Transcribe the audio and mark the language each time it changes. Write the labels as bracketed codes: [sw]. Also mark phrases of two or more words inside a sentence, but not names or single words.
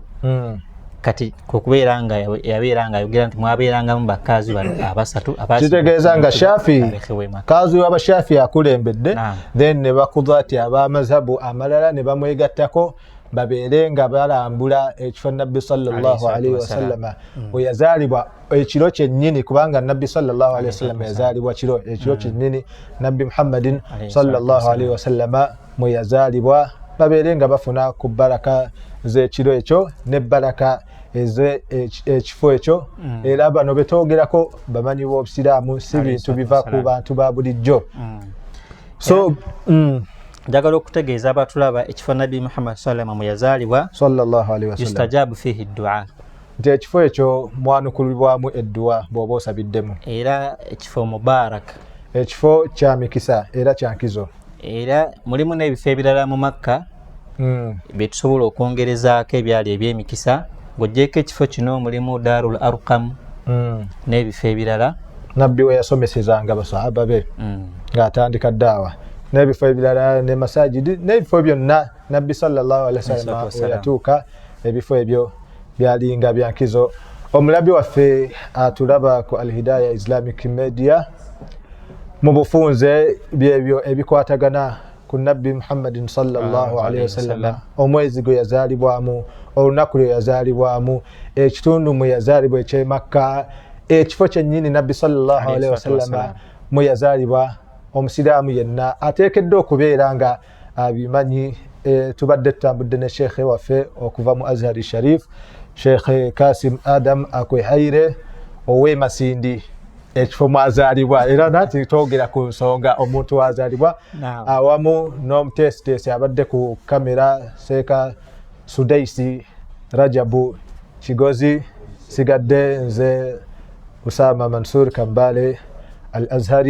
[lg] Kati kukubeera nga yabeera nga ayogera nti mwabeerangamu bakazi abasatu. Kitegeeza nga Shafi kazi w'aba Shafi akulembedde, then ne bakudati ab'amazhabu amalala ne bamwegattako babeere nga balambula ekifo Nabbi [ar] صلى الله عليه وسلم [lg] we yazaalibwa ekiro kyennyini, kubanga Nabbi [ar] صلى الله عليه وسلم [lg] yazaalibwa ekiro kyennyini Nabbi Muhammadin [ar] صلى الله عليه وسلم [lg] mwe yazaalibwa, babeere nga bafuna ku baraka z'ekiro ekyo ne baraka ekifo ekyo. Era bano betwogerako bamanyi b'Obusiraamu si bintu biva ku bantu ba bulijjo. So njagala okutegeeza abatulaba ekifo Nabbi Muhammad sallallahu mwe yazaalibwa [ar] صلى الله عليه وسلم يستجاب فيه الدعاء, [lg] nti ekifo ekyo mwanukulibwamu edduwa bw'oba osabiddemu, era ekifo mubarak, ekifo kya mikisa era kya nkizo. Era mulimu n'ebifo ebirala mu Makka bye tusobola okwongerezaako ebyali eby'emikisa. Ng'oggyeko ekifo kino mulimu Darul Arqam n'ebifo ebirala Nabbi we yasomesezanga basahaba be ng'atandika daawa, n'ebifo ebirala ne masajidi n'ebifo byonna Nabbi [ar] صلى الله عليه وسلم [lg] we yatuuka, ebifo ebyo byalinga bya nkizo. Omulabi waffe atulaba ku Al-Hidayah Islamic Media mu bufunze byebyo ebikwatagana ku Nabbi Muhammadin [ar] صلى الله عليه وسلم, [lg] omwezi gwe yazaalibwamu, olunaku lwe yazaalibwamu, ekitundu mwe yazaalibwa eky'e Makka, ekifo kyennyini Nabbi [ar] صلى الله عليه وسلم [lg] mwe yazaalibwa. Omusiraamu yenna ateekeddwa okubeera nga abimanyi tubadde tutambudde ne sheekhe waffe okuva mu Azhari Sharif Sheikh Kasim Adam Akwehaire owe Masindi ekifo mwazaalibwa era nati twogera ku nsonga omuntu wazaalibwa awamu n'omutesitesi abadde ku kamera Seeka Sudaisi Rajabu Kigozi sigadde nze Usama Mansur Kambale Al Azhari.